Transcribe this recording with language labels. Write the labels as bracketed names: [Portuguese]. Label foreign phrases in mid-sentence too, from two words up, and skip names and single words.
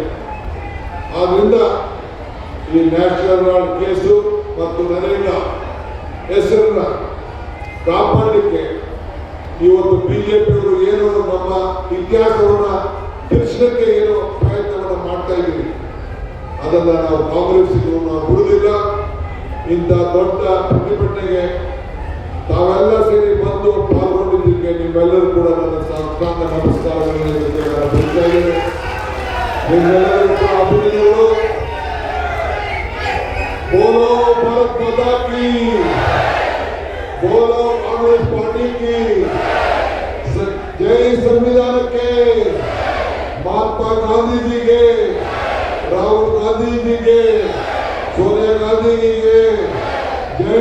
[Kannada] ಆದ್ರಿಂದ ಈ ನ್ಯಾಷನಲ್ ರಾಡ್ ಕೇಸು ಮತ್ತು ನರೇಗಾ ಹೆಸರನ್ನ ಕಾಪಾಡಲಿಕ್ಕೆ ಇವತ್ತು ಬಿಜೆಪಿಯವರು ಏನು ನಮ್ಮ ಇತಿಹಾಸವನ್ನ ತಿಳಿಸಲಿಕ್ಕೆ ಏನು ಪ್ರಯತ್ನವನ್ನು ಮಾಡ್ತಾ ಇದ್ದೀವಿ, ಅದನ್ನ ನಾವು ಕಾಂಗ್ರೆಸ್ಸಿಗೂ ನಾವು ಬಿಡುವುದಿಲ್ಲ. ಇಂಥ ದೊಡ್ಡ ಪ್ರತಿಭಟನೆಗೆ ತಾವೆಲ್ಲ ಸೇರಿ ಬಂದು ಪಾಲ್ಗೊಂಡಿದ್ದಕ್ಕೆ ನಿಮ್ಮೆಲ್ಲರೂ ಕೂಡ ನನ್ನ ಸಾಷ್ಟಾಂಗ ನಮಸ್ಕಾರಗಳನ್ನು ನಿಮ್ಮೆಲ್ಲರೂ ಕೂಡ ಅಭಿನಂದನೆಗಳು. [Hindi] बोलो भारत माता की, बोलो कांग्रेस पार्टी की जय. संविधान के, महात्मा गांधी जी के, राहुल गांधी जी के, सोनिया गांधी जी के जय.